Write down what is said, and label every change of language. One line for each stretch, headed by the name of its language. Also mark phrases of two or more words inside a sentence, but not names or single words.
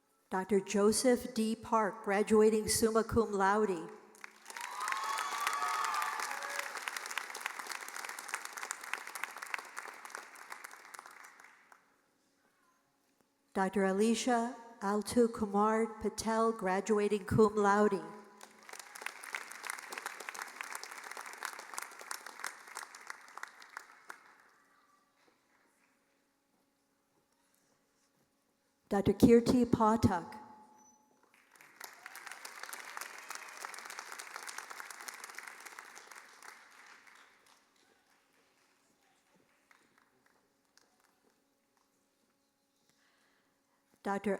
English: Dr. Joseph D. Park, graduating
Latin: summa cum laude.
English: Dr. Alicia Altu Kumar Patel, graduating
Latin: cum laude.
English: Dr. Kirti Pathak. Dr.